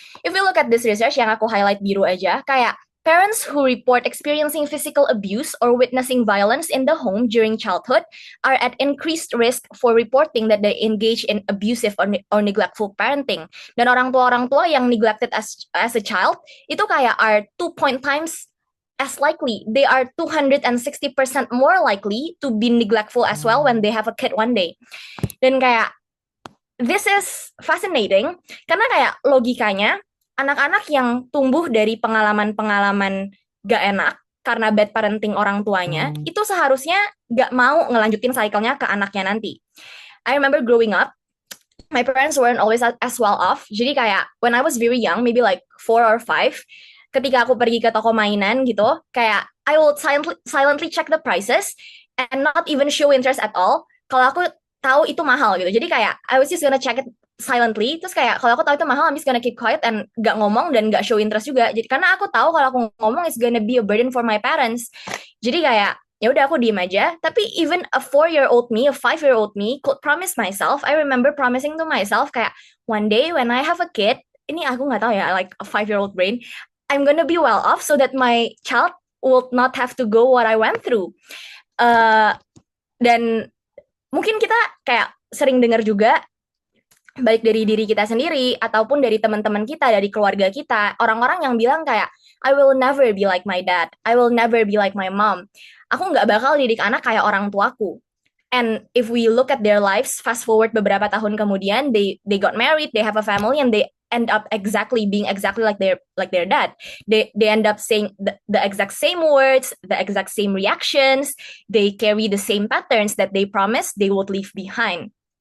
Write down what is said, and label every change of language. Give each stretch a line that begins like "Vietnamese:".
English: If we look at this research
Indonesian: yang aku highlight biru aja, kayak
English: parents who report experiencing physical abuse or witnessing violence in the home during childhood are at increased risk for reporting that they engage in abusive or neglectful parenting.
Indonesian: Dan orang tua yang
English: neglected as a child
Indonesian: itu kayak
English: are 2 times as likely. They are 260% more likely to be neglectful as well when they have a kid one day.
Indonesian: Dan kayak
English: this is fascinating
Indonesian: karena kayak logikanya anak-anak yang tumbuh dari pengalaman-pengalaman gak enak karena
English: bad parenting
Indonesian: orang tuanya itu seharusnya gak mau ngelanjutin cycle-nya ke anaknya nanti.
English: I remember growing up, my parents weren't always as well off.
Indonesian: Jadi kayak
English: when I was very young, maybe like 4 or 5,
Indonesian: ketika aku pergi ke toko mainan gitu, kayak
English: I will silently check the prices and not even show interest at all.
Indonesian: Kalau aku tahu itu mahal gitu. Jadi kayak
English: I was just gonna check it silently.
Indonesian: Terus kayak kalau aku tahu itu mahal,
English: I'm just gonna keep quiet and
Indonesian: gak ngomong dan gak
English: show interest
Indonesian: juga. Jadi karena aku tahu kalau aku ngomong
English: it's gonna be a burden for my parents.
Indonesian: Jadi kayak ya udah aku diem aja.
English: Tapi even a 4-year-old me, a 5-year-old me could promise myself. I remember promising to myself kayak one day when I have a kid,
Indonesian: ini aku nggak tahu ya,
English: like a 5-year-old brain, I'm gonna be well off so that my child will not have to go what I went through.
Indonesian: Uh, dan mungkin kita kayak sering dengar juga, baik dari diri kita sendiri ataupun dari teman-teman kita, dari keluarga kita, orang-orang yang bilang kayak
English: I will never be like my dad, I will never be like my mom.
Indonesian: Aku nggak bakal didik anak kayak orang tuaku.
English: And if we look at their lives, fast forward
Indonesian: beberapa tahun kemudian,
English: they got married, they have a family, and they end up exactly being exactly like their dad. They end up saying the exact same words, the exact same reactions. They carry the same patterns that they promised they would leave behind.